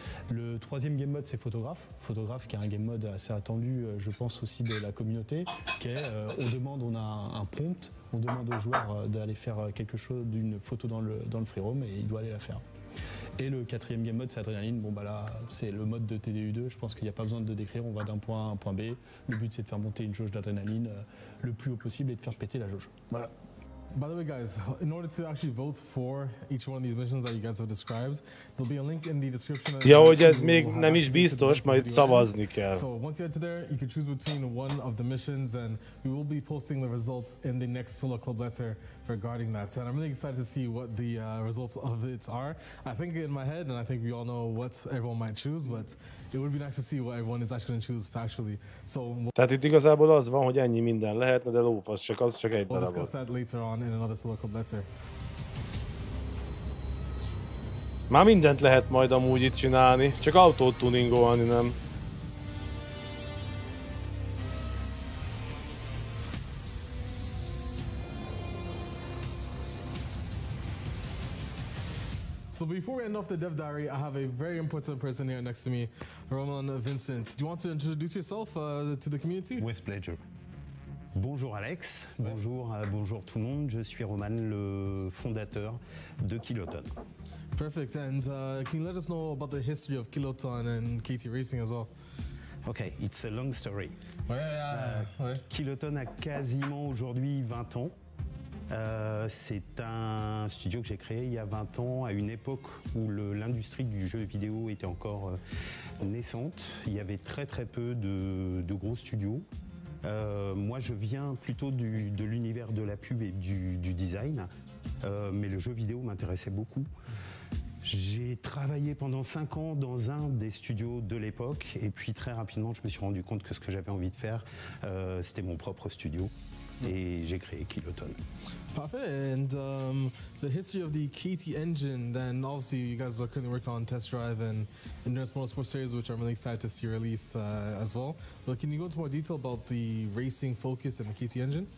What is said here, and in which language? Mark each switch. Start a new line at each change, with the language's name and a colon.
French: Le troisième game mode, c'est photographe. Photographe qui est un game mode assez attendu, je pense aussi de la communauté, qui est, on a un prompt, on demande au joueur d'aller faire quelque chose, d'une photo dans le free roam et il doit aller la faire. Et le quatrième game mode, c'est adrénaline. Bon bah là, c'est le mode de TDU2. Je pense qu'il n'y a pas besoin de décrire. On va d'un point A à un point B. Le but, c'est de faire monter une jauge d'adrénaline le plus haut possible et de faire péter la jauge. Voilà.
English: By the way, guys, in order to actually vote for each one of these missions that you guys have described, there'll be a link in the description.
Hungarian: Ja, hogy ez még nem is biztos, majd szavazni kell.
English: So once you head to there, you can choose between one of the missions, and we will be posting the results in the next Solo Club letter regarding that. And I'm really excited to see what the results of it are. I think in my head, and I think we all know what everyone might choose, but it would be nice to see what everyone is actually going to choose factually. So
Hungarian: tehát itt igazából az van, hogy ennyi minden lehetne, de lófasz csak az, csak egy darabot.
English: We'll discuss that later on in another Solo Club letter.
Hungarian: Már mindent lehet majd amúgy itt csinálni, csak autót tuningolni nem.
English: So before we end off the dev diary, I have a very important person here next to me, Roman Vincent. Do you want to introduce yourself to the community? With pleasure.
French: Bonjour Alex, bonjour tout le monde, je suis Roman, le fondateur de Kiloton.
English: Perfect, and can you let us know about the history of Kiloton and KT Racing as well? Ok, it's a long story.
French: Ouais. Kiloton a quasiment aujourd'hui 20 ans. C'est un studio que j'ai créé il y a 20 ans, à une époque où l'industrie du jeu vidéo était encore naissante. Il y avait très peu de gros studios. Moi, je viens plutôt de l'univers de la pub et du design, mais le jeu vidéo m'intéressait beaucoup. J'ai travaillé pendant 5 ans dans un des studios de l'époque, et puis très rapidement, je me suis rendu compte que ce que j'avais envie de faire, c'était mon propre studio. Et j'ai créé Kiloton. Parfait.
English: And the history of the KT engine, then obviously you guys are currently working on Test Drive and Endurance Motorsport Series, which I'm really excited to see release as well. But can you go into more detail about the racing focus and the KT engine?